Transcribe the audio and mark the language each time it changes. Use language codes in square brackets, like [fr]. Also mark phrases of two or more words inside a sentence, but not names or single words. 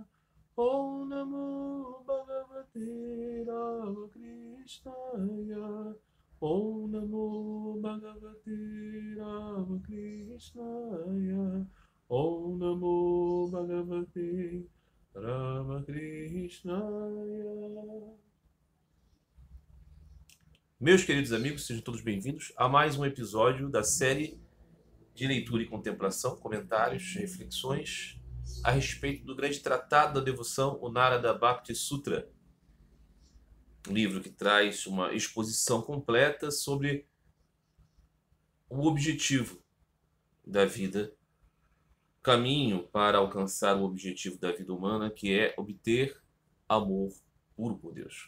[sa] ॐ नमो भगवते रामकृष्णाय. ॐ नमो भगवते रामकृष्णाय. ॐ नमो भगवते रामकृष्णाय. [pt] Meus queridos amigos, sejam todos bem-vindos a mais um episódio da série de leitura e contemplação, comentários, reflexões a respeito do grande tratado da devoção, o Narada Bhakti Sutra. Um livro que traz uma exposição completa sobre o objetivo da vida, caminho para alcançar o objetivo da vida humana, que é obter amor puro por Deus.